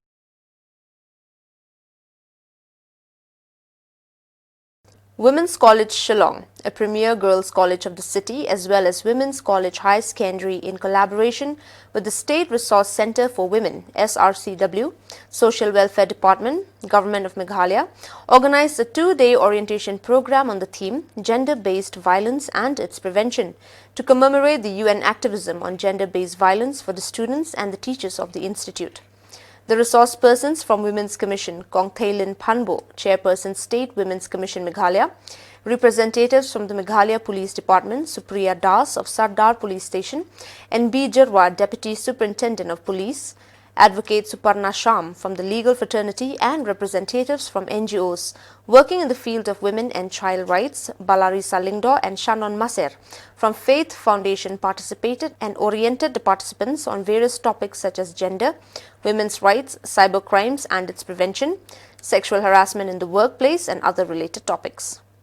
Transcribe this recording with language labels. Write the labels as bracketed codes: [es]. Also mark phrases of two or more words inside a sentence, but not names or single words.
[en] Women's College Shillong, a premier girls' college of the city, as well as Women's College High Secondary in collaboration with the State Resource Centre for Women, SRCW, Social Welfare Department, Government of Meghalaya, organized a 2-day orientation program on the theme Gender-Based Violence and Its Prevention to commemorate the UN activism on gender-based violence for the students and the teachers of the institute. The resource persons from Women's Commission, Kong Thaylin Phanbo, Chairperson State Women's Commission Meghalaya, representatives from the Meghalaya Police Department, Supriya Das of Sardar Police Station, and B. Jarwa, Deputy Superintendent of Police, Advocate Suparna Sham from the legal fraternity and representatives from NGOs working in the field of women and child rights, Balari Salingdo and Shannon Maser from Faith Foundation participated and oriented the participants on various topics such as gender, women's rights, cyber crimes and its prevention, sexual harassment in the workplace and other related topics.